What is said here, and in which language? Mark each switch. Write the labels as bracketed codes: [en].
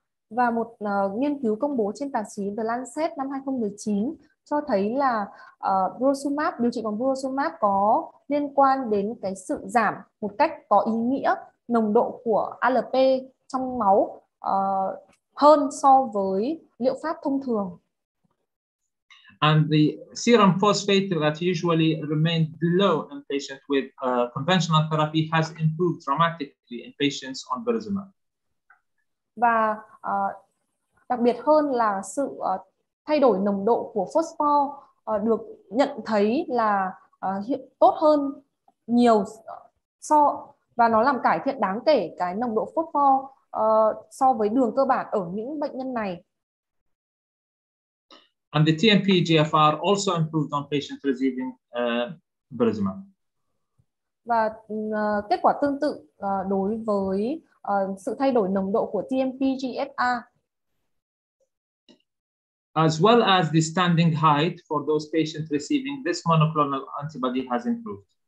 [vi] Và một nghiên cứu công bố trên tạp chí The Lancet năm 2019 cho thấy là điều trị bằng beruzimab có liên quan đến cái sự giảm một cách có ý nghĩa nồng độ của ALP trong máu hơn so với liệu pháp thông thường. [en] And the serum phosphate that usually remained below in patients with conventional therapy has improved dramatically in patients on beruzimab. [vi] Và đặc biệt hơn là sự thay đổi nồng độ của phosphor được nhận thấy là tốt hơn nhiều và nó làm cải thiện đáng kể cái nồng độ phosphor so với đường cơ bản ở những bệnh nhân này. [en] And the TMP-GFR also improved on patients receiving beruzimab. [vi] Và kết quả tương tự đối với sự thay đổi nồng độ của TMP-GFR. [en] As well as the standing height for those patients receiving this monoclonal antibody has improved.